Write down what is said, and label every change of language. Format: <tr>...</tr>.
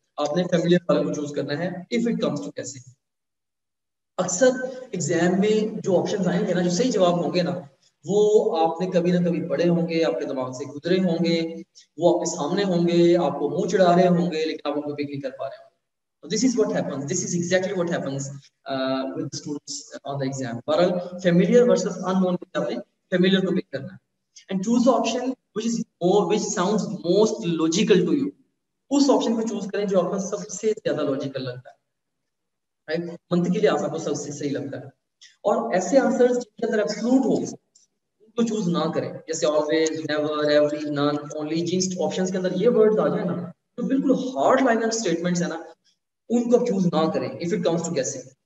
<ur>آپ نے فیملیئر والے کو چوز کرنا ہے</ur> <en>If it comes to guessing.</en> <ur>اکثر ایگزام میں جو آپشنز آئیں گے نا, جو صحیح جواب ہوں گے نا, وہ آپ نے کبھی نہ کبھی پڑھے ہوں گے, آپ کے دماغ سے گزرے ہوں گے, وہ آپ کے سامنے ہوں گے, آپ کو منہ چڑھا رہے ہوں گے, لیکن آپ ان کو پک نہیں کر پا رہے ہوں گے.</ur> <en>This is what happens. This is exactly what happens with the students on the exam. But familiar versus unknown, familiar to pick karna, and choose the option which sounds most logical to you.</en> <ur>اس option کو choose کریں جو آپ کو سب سے زیادہ logical لگتا ہے, right, منطقی لحاظ آپ کو سب سے صحیح لگتا ہے. اور ایسے آنسرز جن کے اندر ایبسولوٹ ہو ان کو چوز نہ کریں, جیسے always, never, every, naan, only. جن آپشنز کے اندر یہ ورڈز آ جائیں نا جو بالکل ہارڈ لائنر اسٹیٹمنٹس ہیں نا, ان کو چوز نہ کریں</ur> <en>if it comes to guessing.</en>